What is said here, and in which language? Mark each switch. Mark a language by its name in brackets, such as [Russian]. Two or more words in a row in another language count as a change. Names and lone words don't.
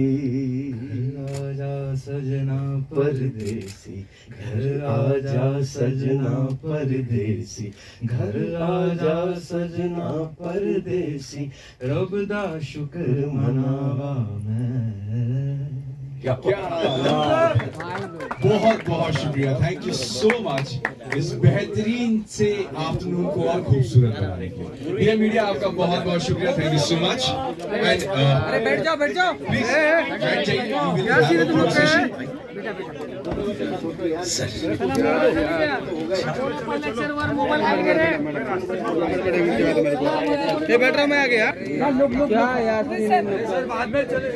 [Punjabi] ਆਜਾ ਸਜਣਾ ਪਰਦੇਸੀ, ਘਰ ਆਜਾ ਸਜਣਾ ਪਰਦੇਸੀ, ਘਰ ਆਜਾ ਸਜਣਾ ਪਰਦੇਸੀ, ਰੱਬ ਦਾ ਸ਼ੁਕਰ ਮਨਾਵਾਂ ਮੈਂ। [Hindi] बहुत बहुत शुक्रिया, [English] thank you so much [Hindi] इस बेहतरीन से आफ्टरनून को और खूबसूरत बनाने के लिए। मीडिया आपका बहुत बहुत शुक्रिया, [English] thank you so much. [Hindi] एंड अरे बैठ जाओ प्लीज बैठ जाइए। बैठ रहा मैं आ गया क्या यार बाद में